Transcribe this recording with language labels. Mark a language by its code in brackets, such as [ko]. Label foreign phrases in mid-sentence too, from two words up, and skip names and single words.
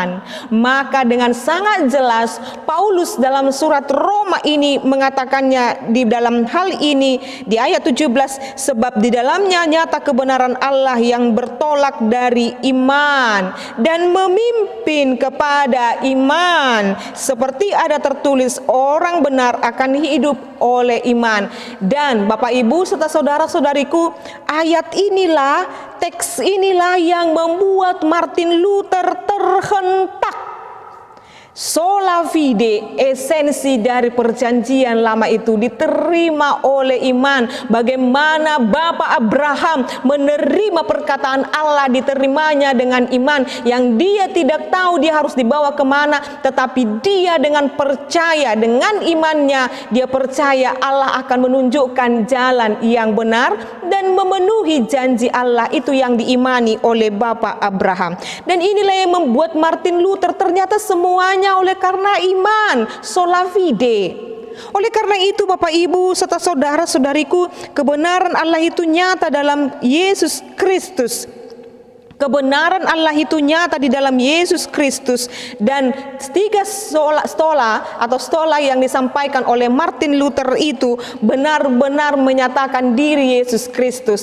[id] Maka dengan sangat jelas Paulus dalam surat Roma ini mengatakannya di dalam hal ini di ayat 17, sebab di dalamnya nyata kebenaran Allah yang bertolak dari iman dan memimpin kepada iman, seperti ada tertulis, orang benar akan hidup oleh iman. Dan Bapak Ibu serta saudara-saudariku, ayat inilah, teks inilah yang membuat Martin Luther terhentak. [la] Sola fide, [id] esensi dari perjanjian lama itu diterima oleh iman. Bagaimana Bapak Abraham menerima perkataan Allah, diterimanya dengan iman, yang dia tidak tahu dia harus dibawa kemana, tetapi dia dengan percaya, dengan imannya dia percaya Allah akan menunjukkan jalan yang benar dan memenuhi janji Allah itu yang diimani oleh Bapak Abraham. Dan inilah yang membuat Martin Luther ternyata semuanya oleh karena iman, [la] sola fide. [id] Oleh karena itu Bapak Ibu serta saudara-saudariku, kebenaran Allah itu nyata dalam Yesus Kristus. Kebenaran Allah itu nyata di dalam Yesus Kristus, dan tiga stola yang disampaikan oleh Martin Luther itu benar-benar menyatakan diri Yesus Kristus.